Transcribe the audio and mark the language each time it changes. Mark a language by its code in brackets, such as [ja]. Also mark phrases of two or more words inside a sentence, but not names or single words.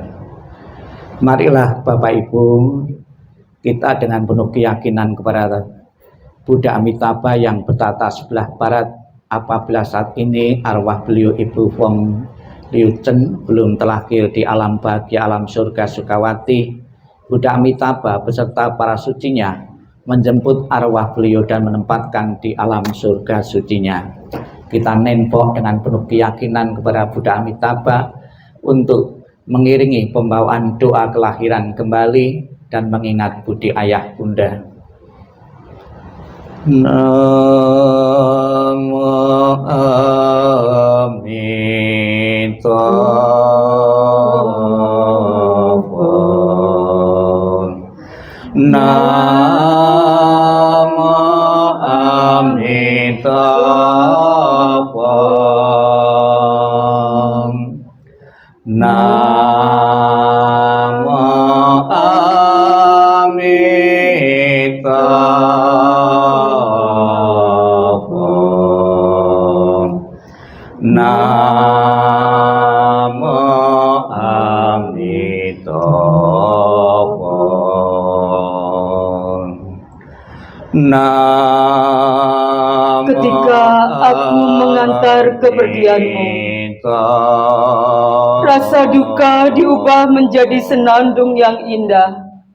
[id] Marilah Bapak Ibu, kita dengan penuh keyakinan kepada Buddha Amitabha yang bertata sebelah barat, apabila saat ini arwah beliau Ibu Wong Liao Chen belum terlahir di alam bahagia alam surga Sukawati, Buddha Amitabha beserta para sucinya menjemput arwah beliau dan menempatkan di alam surga sucinya. Kita nempok dengan penuh keyakinan kepada Buddha Amitabha untuk mengiringi pembawaan doa kelahiran kembali dan mengingat budi ayah bunda. [sa] Namo Amitabha. Namo Amitabha. Namo Amitabha. Namo Amitabha. [id] Ketika aku mengantar kepergianmu, rasa duka diubah menjadi senandung yang indah.